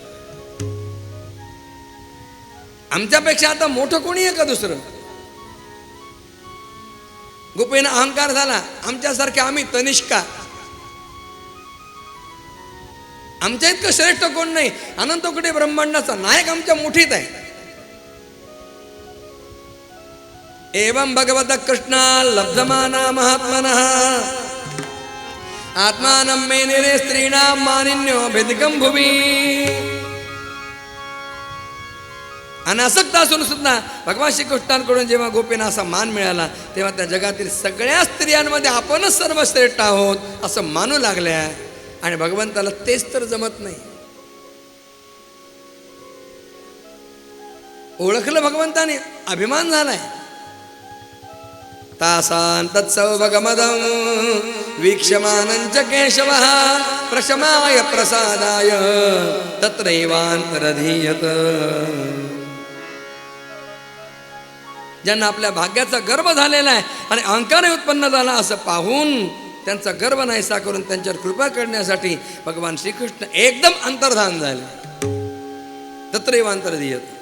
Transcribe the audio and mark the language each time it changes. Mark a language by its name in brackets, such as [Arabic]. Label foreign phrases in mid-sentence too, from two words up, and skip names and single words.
[Marathi] आमच्यापेक्षा आता मोठं कोणी आहे का दुसरं? गोपींना अहंकार झाला, आमच्यासारखे आम्ही तनिष्का, आमच्या इतकं श्रेष्ठ कोण नाही, अनंत कोटी ब्रह्मांडाचा नायक आमच्या मुठीत आहे. [Sanskrit] एवं भगवत कृष्णा लब्धमाना महात्मनः आत्मानं मेनिरे स्त्रीणां मानिन्यो भेदिकं भुवि. [Marathi] अनासक्त असून सुद्धा भगवान श्रीकृष्णांकडून जेव्हा गोपींना असा मान मिळाला तेव्हा त्या जगातील सगळ्या स्त्रियांमध्ये आपणच सर्वश्रेष्ठ आहोत असं मानू लागल्या. आणि भगवंताला तेच तर जमत नाही. ओळखलं भगवंताने, अभिमान झालाय. [Sanskrit] तासां तत्सौभगमदं वीक्षमानंच केशवः प्रशमाय प्रसादाय तत्रैवान्तरधीयत. [Marathi] ज्यांना आपल्या भाग्याचा गर्व झालेला आहे आणि अहंकारही उत्पन्न झाला असं पाहून त्यांचा गर्व नाहीसा करून त्यांच्यावर कृपा करण्यासाठी भगवान श्रीकृष्ण एकदम अंतर्धान झाले. [Sanskrit] तत्रैवान्तरधीयत.